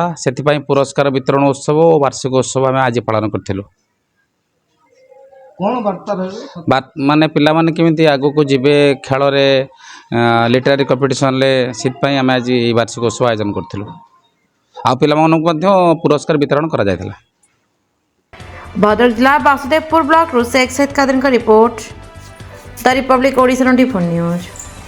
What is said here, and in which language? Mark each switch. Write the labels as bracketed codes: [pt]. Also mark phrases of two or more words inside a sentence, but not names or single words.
[or] ସେଥିପାଇଁ ପୁରସ୍କାର ବିତରଣ ଉତ୍ସବ ଓ ବାର୍ଷିକ ଉତ୍ସବ ଆମେ ଆଜି ପାଳନ କରିଥିଲୁ। कौन वार्ता ମାନେ ପିଲାମାନେ କେମିତି ଆଗକୁ ଯିବେ ଖେଳରେ, [en] literary competitionରେ, [or] ସେଥିପାଇଁ ଆମେ ଆଜି ଏହି ବାର୍ଷିକ ଉତ୍ସବ ଆୟୋଜନ କରିଥିଲୁ। ଆଉ ପିଲାମାନଙ୍କୁ ମଧ୍ୟ ପୁରସ୍କାର ବିତରଣ କରାଯାଇଥିଲା। [hi] भद्रक जिला वासुदेवपुर ब्लॉक शेख सैयद कादर का रिपोर्ट द रिपब्लिक ओडिशा 24 न्यूज।